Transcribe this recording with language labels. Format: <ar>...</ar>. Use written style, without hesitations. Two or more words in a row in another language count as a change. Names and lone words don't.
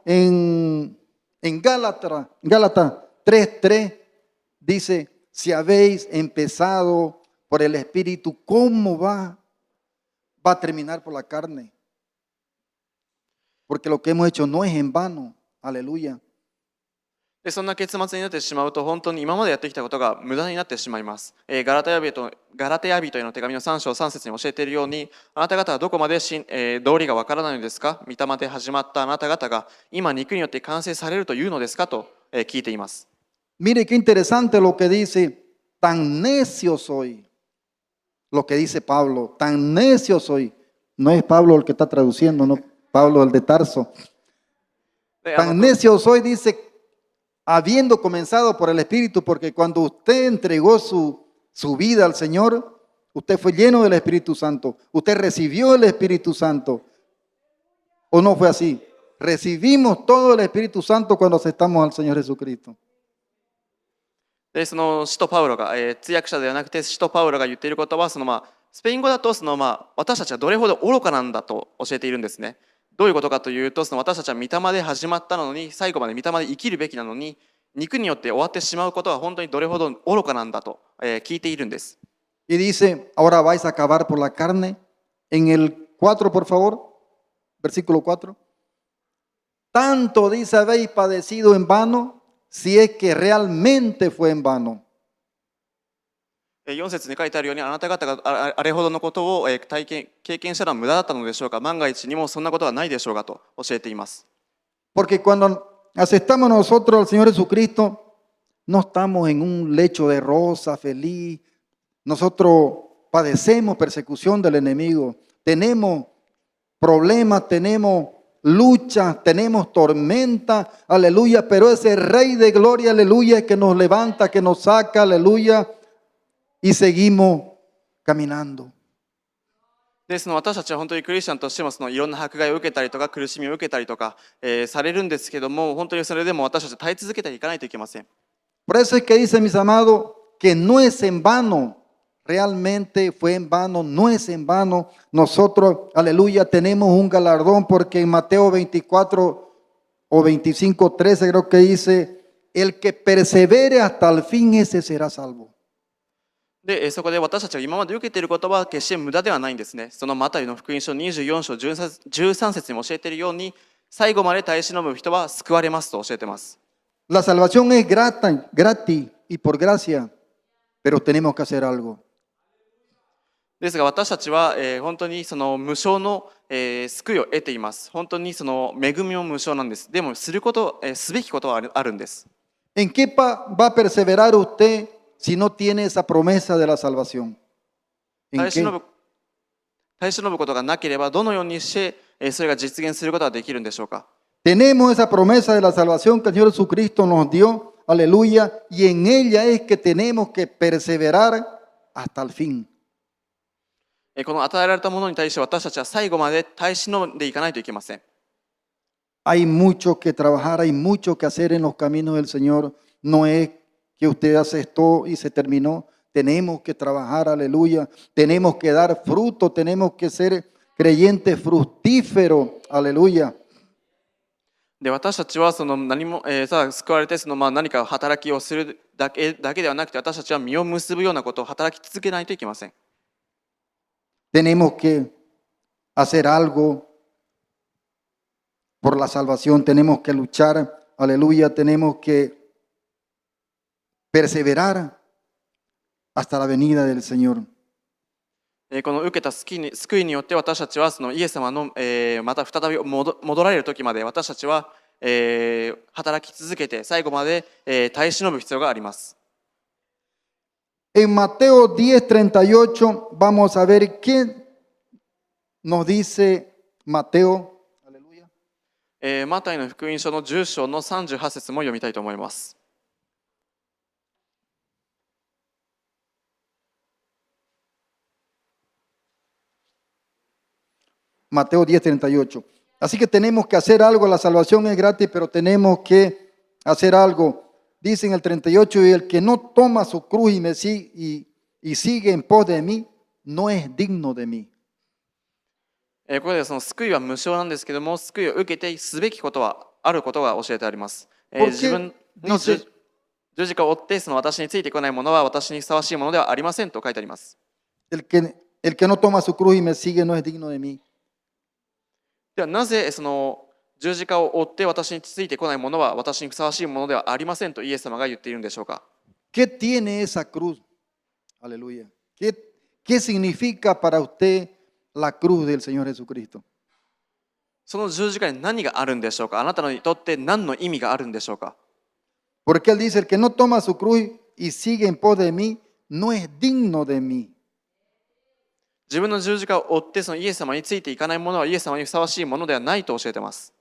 <es>En Gálatas 3:3 dice, si habéis empezado por el Espíritu, ¿cómo va a terminar por la carne? Porque lo que hemos hecho no es en vano. Aleluya.</es> <ja>でそんな結末になってしまうと、本当に今までやってきたことが無駄になってしまいます。ガラテヤ人への手紙の3章3節に教えているように、あなた方はどこまで道理がわからないのですか？御霊で始まったあなた方が今肉によって完成されるというのですかと聞いています。</ja> <es>Mire qué interesante lo que dice, tan necio soy, lo que dice Pablo, tan necio soy. No es Pablo el que está traduciendo, no Pablo el de Tarso. Tan necio soy, dice, habiendo comenzado por el Espíritu, porque cuando usted entregó su vida al Señor, usted fue lleno del Espíritu Santo, usted recibió el Espíritu Santo, ¿o no fue así? Recibimos todo el Espíritu Santo cuando aceptamos al Señor Jesucristo.</es> <ja>でその使徒パウロが、通訳者ではなくて使徒パウロが言っていることは、スペイン語だと私たちはどれほど愚かなんだと教えているんですね。どういうことかというと、私たちは御霊で始まったのに、最後まで御霊で生きるべきなのに、肉によって終わってしまうことは本当にどれほど愚かなんだと、聞いているんです。</ja> <es>Y dice, ahora vais a acabar por la carne. En el 4, por favor, versículo 4. Tanto dice, habéis padecido en vano, si es que realmente fue en vano.</es> <ja>4 節に書いてあるように、あなた方があれほどのことを経験したのは無駄だったのでしょうか？万が一にもそんなことはないでしょうかと教えています。</ja> <es>Porque cuando aceptamos nosotros al Señor Jesucristo, no estamos en un lecho de rosa feliz. Nosotros padecemos persecución del enemigo, tenemos problemas, tenemos luchas, tenemos tormenta, aleluya, pero ese Rey de gloria, aleluya, que nos levanta, que nos saca, aleluya, y seguimos caminando.</es> <ja>で私たちは本当にクリスチャンとしてもいろんな迫害を受けたりとか苦しみを受けたりとか、されるんですけども、本当にそれでも私たちは耐え続けていかないといけません。</ja> <es>Por eso es que dice, mis amados, que no es en vano, realmente fue en vano, no es en vano. Nosotros, aleluya, tenemos un galardón, porque en Mateo 24 o 25, 13 creo que dice, el que persevere hasta el fin, ese será salvo.</es> <ja>でそこで私たちが今まで受けていることは決して無駄ではないんですね。そのマタイの福音書24章13節にも教えているように、最後まで耐え忍ぶ人は救われますと教えています。</ja> <es>La salvación es gratis y por gracia, pero tenemos que hacer algo.</es> <ja>ですが私たちは、本当にその無償の、救いを得ています。本当にその恵みも無償なんです。でもすべきことはあるんです。</ja> <es>¿En qué va a perseverar usted si no tiene esa promesa de la salvación? ¿En</es> <ja>耐え忍</ja> <es>qué?</es> <ja>ぶ耐え忍ぶことがなければ、どのようにしてそれが実現することができるんでしょうか。</ja> <es>Tenemos esa promesa de la salvación que el Señor Jesucristo nos dio, aleluya, y en ella es que tenemos que perseverar hasta el fin.</es> <ja>この与えられたものに対して私たちは最後まで耐え忍んでいかないといけません。</ja> <es>Hay mucho que trabajar, hay mucho que hacer en los caminos del Señor. No es que usted hace esto y se terminó. Tenemos que trabajar, aleluya. Tenemos que dar fruto, tenemos que ser creyentes fructíferos, aleluya.</es> <ja>で私たちはその何も、ただ救われて何か働きをするだけではなくて、私たちは実を結ぶようなことを働き続けないといけません。</ja> <es>Tenemos que hacer algo por la salvación, tenemos que luchar, aleluya, tenemos que perseverar hasta la venida del Señor.</es> <ja>この受けた救いによって私たちはそのイエス様の、また再び戻られる時まで私たちは、働き続けて最後まで、耐え忍ぶ必要があります。</ja> <es>En Mateo 10:38 vamos a ver qué nos dice Mateo. Aleluya.</es> <ja>マタイの福音書の10章の38節も読みたいと思います。</ja> <es>Mateo 10:38. Así que tenemos que hacer algo, la salvación es gratis, pero tenemos que hacer algo. Dice en el 38, y el que no toma su cruz y me sigue, y sigue en pos de mí, no es digno de mí.</es> <ja>ここでその救いは無償なんですけども、救いを受けてすべきことはあることが教えてあります。自分の十字架を追ってその私についてこないものは私にふさわしいものではありませんと書いてあります。</ja> <es>El que no toma su cruz y me sigue no es digno de mí.</es> <ja>ではなぜその十字架を追って私についてこないものは私にふさわしいものではありませんとイエス様が言っているんでしょうか。</ja> <es>¿Qué tiene esa cruz? Aleluya. ¿Qué significa para usted la cruz del Señor Jesucristo?</es> <ja>その十字架に何があるんでしょうか。あなたにとって何の意味があるんでしょうか。</ja> <es>Porque Él dice, el que no toma su cruz y sigue en pos de mí, no es digno de mí.</es> <ja>自分の十字架を追ってそのイエス様についていかないものはイエス様にふさわしいものではないと教えています。</ja>